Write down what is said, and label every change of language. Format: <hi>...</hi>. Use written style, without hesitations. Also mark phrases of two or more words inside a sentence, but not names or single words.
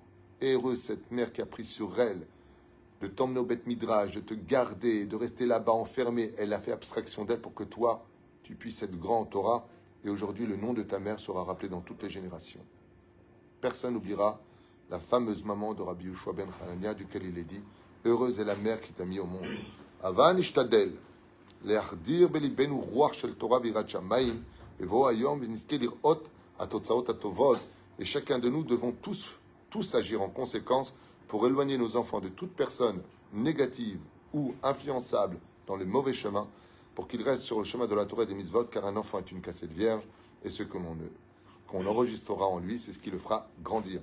<fr>Heureuse cette mère qui a pris sur elle de t'emmener au</fr> <he>בית מדרש,</he> <fr>de te garder, de rester là-bas enfermé. Elle a fait abstraction d'elle pour que toi, tu puisses être grand en Torah. Et aujourd'hui, le nom de ta mère sera rappelé dans toutes les générations. Personne n'oubliera la fameuse maman de Rabbi Yoshua ben Hanania, duquel il est dit, heureuse est la mère qui t'a mis au monde.</fr> <he>ובכן נשתדל להחדיר בליבנו רוח של תורה ויראת שמים ובוא היום ונזכה לראות התוצאות הטובות.</he> <fr>Et chacun de nous devons tous agir en conséquence pour éloigner nos enfants de toute personne négative ou influençable dans les mauvais chemins, pour qu'ils restent sur le chemin de la Torah et des mitzvot, car un enfant est une cassette vierge, et ce qu'on enregistrera en lui, c'est ce qui le fera grandir.</fr>